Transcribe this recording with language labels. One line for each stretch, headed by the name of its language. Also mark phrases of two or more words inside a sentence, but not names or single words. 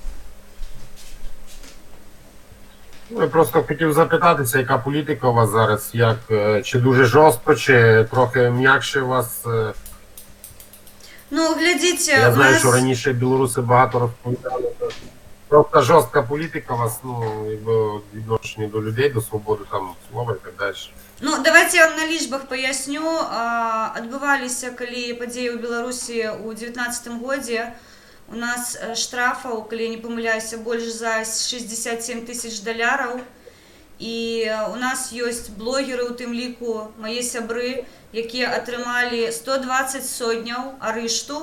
Ukrainian: Я просто хотів запитатися, яка політика у вас зараз, чи дуже жорстко, чи трохи м'якше у вас? Ну, глядіть, я знаю, що раніше білоруси багато розповідали. Просто жорстка політика у вас, в відношенні до людей, до свободи слова і так далі. Ну, давайте я вам на лічбах поясню.
Belarusian: Адбываліся, калі падзеі ў Беларусі ў 19-м годзе, у нас штрафаў, калі я не памыляюся, больш за 67 тысяч $. І у нас ёсць блогеры, у тым ліку мае сябры, якія атрымалі 120 сотняў арышту.